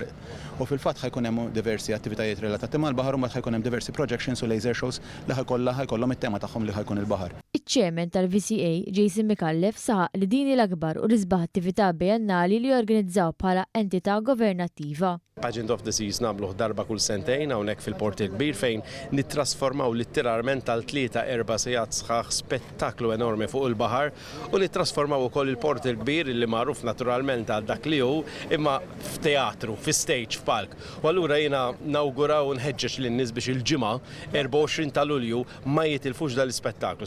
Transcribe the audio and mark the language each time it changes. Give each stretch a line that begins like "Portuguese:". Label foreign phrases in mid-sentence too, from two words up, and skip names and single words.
Maltese: U fil-fatt ħajkun hemm diversi attivitajiet relatati mal-baħar u mbagħad ħajkun hemm diversi projections u
English: laser shows
Maltese: li ħajkollhom it-tema tagħhom li ħajkun il-baħar. Iċ-ċemen tal-VCA, Jason Mikallef, saħaq li din l-akbar u risbaħ attività bejannali li jorganizzaw bħala entità governattiva. Pageant of the Seas nagħmluh darba kull sentejn hawnhekk fil-Port il-Kbir fejn nittrasformaw litteralment għal 3-4 sigħat sħaħ spettaklu enormi fuq il-baħar u nittrasformaw ukoll il-Port il-Kbir li magħruf naturalment għal dak li hu imma f'teatru, fi-stage, f'palk. U allura jiena nawguraw u nħeġġeġ lin-nies biex il-ġimgħa 24 ta' Lulju ma jitilfux dal-ispettaklu.